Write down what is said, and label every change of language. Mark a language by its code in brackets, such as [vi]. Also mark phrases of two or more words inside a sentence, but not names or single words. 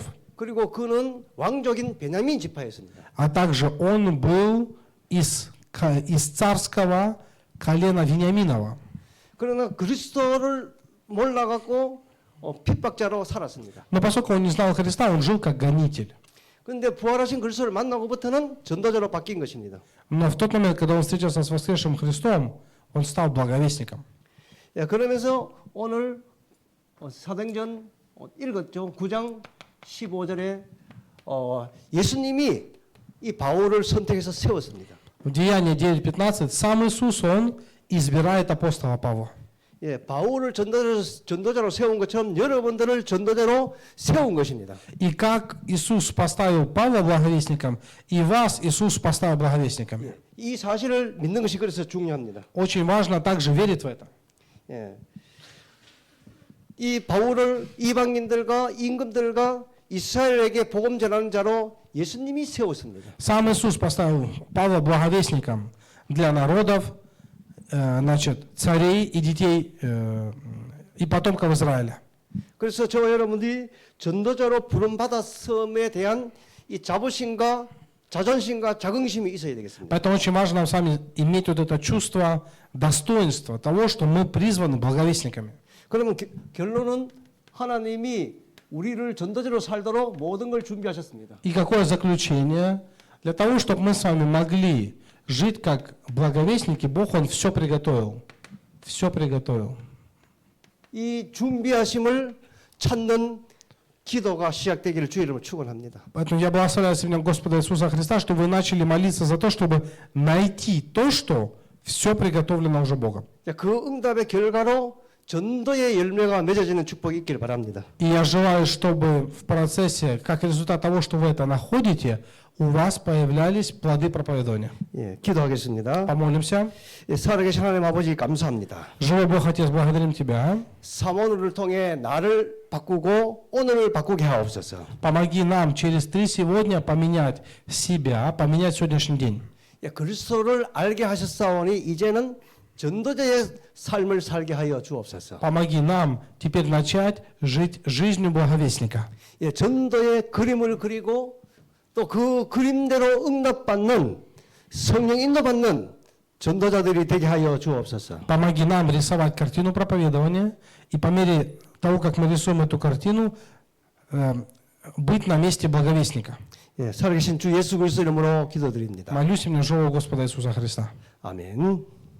[ko] 그리고 그는 왕족인 베냐민 지파였습니다. [ru] А также он был из царского колена Вениаминова. [ko] 그러나 그리스도를 몰라갖고 핍박자로 살았습니다. [ru] Но поскольку он не знал Христа, он жил как гонитель. [ko] 그런데 부활하신 그리스도를 만나고부터는 전도자로 바뀐 것입니다. [ru] Но в тот момент, когда он встретился с воскресшим Христом, он стал благовестником. [ko] 그러면서 오늘 사도행전 읽었죠. 9장 15절에 예수님이 이 바울을 선택해서 세웠습니다. [ru] В Деянии 9:15 сам Иисус, он избирает апостола Павла. [ko] 바울을 전도자로 세운 것처럼 여러분들을 전도자로 세운 것입니다. [ru] И как Иисус поставил Павла благовестником, и вас Иисус поставил благовестниками. [ko] 이 사실을 믿는 것이 그래서 중요합니다. [ru] Очень важно также верить в это. [ko] 이 바울을 이방인들과 임금들과 이스라엘에게 복음 전하는 자로 예수님이 세웠습니다. [ru] Сам Иисус поставил Павла благовестником для народов, значит, царей и детей и потомков Израиля. [ko] 그래서 저와 여러분들이 전도자로 부름받았음에 대한 이 자부심과 자존심과 자긍심이 있어야 되겠습니다. [ru] Поэтому очень важно нам с вами иметь вот это чувство достоинства того, что мы призваны благовестниками. [ko] 그러면 결론은 하나님이 우리를 전도자로 살도록 모든 걸 준비하셨습니다. [ru] И какое заключение? Для того, чтобы мы с вами могли жить как благовестники, Бог, Он все приготовил. Все приготовил. [ko] 이 준비하심을 찾는 기도가 시작되기를 주의 이름으로 축원합니다. [ru] Поэтому я благословляю сегодня Господа Иисуса Христа, что вы начали молиться за то, чтобы найти то, что все приготовлено уже Богом. [ko] 그 응답의 결과로 전도의 열매가 맺어지는 축복이 있기를 바랍니다. [ru] И я желаю, чтобы в процессе, как результат того, что вы это находите, у вас появлялись плоды проповедования. [ko] 예, 기도하겠습니다. [ru] Помолимся. [ko] 예, 살아계신 하나님 아버지 감사합니다. [ru] Живой Бог, Отец, благодарим Тебя. [ko] 사모를 통해 나를 바꾸고 오늘을 바꾸게 하옵소서. [ru] Помоги нам через 3 сегодня поменять себя, поменять сегодняшний день. [ko] 예, 그리스도를 알게 하셨사오니 이제는 전도자의 삶을 살게 하여 주옵소서. [ru] Помоги нам теперь начать жить жизнью благовестника. [ko] 예, 전도의 그림을 그리고 또 그 그림대로 응답받는 성령 인도받는 전도자들이 되게 하여 주옵소서. [ru] Помоги нам рисовать картину проповедования и по мере того, как мы рисуем эту картину, быть на месте благовестника. [ko] 예, 살아계신 주 예수 그리스도 이름으로 기도드립니다. [ru] Молюсь имя живого Господа Иисуса Христа. [ko] 아멘.